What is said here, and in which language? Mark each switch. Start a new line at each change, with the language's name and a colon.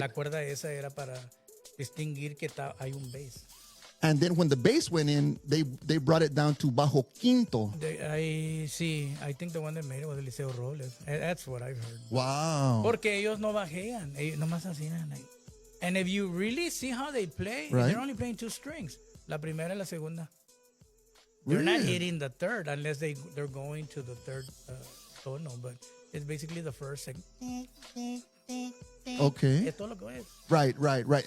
Spanish: La cuerda esa era para distinguir que hay un bass.
English: And then when the bass went in, they brought it down to bajo quinto. I think the one that made it was Eliseo Robles. That's what I've heard. Wow.
Spanish: Porque ellos no bajean, ellos nomás hacían ahí.
English: And if you really see how they play, Right. they're only playing two strings.
Spanish: La primera y la segunda.
English: They're not Really? hitting the third unless they're going to the third tono, but it's basically the first, second. Okay.
Spanish: Es todo lo que es.
English: Right.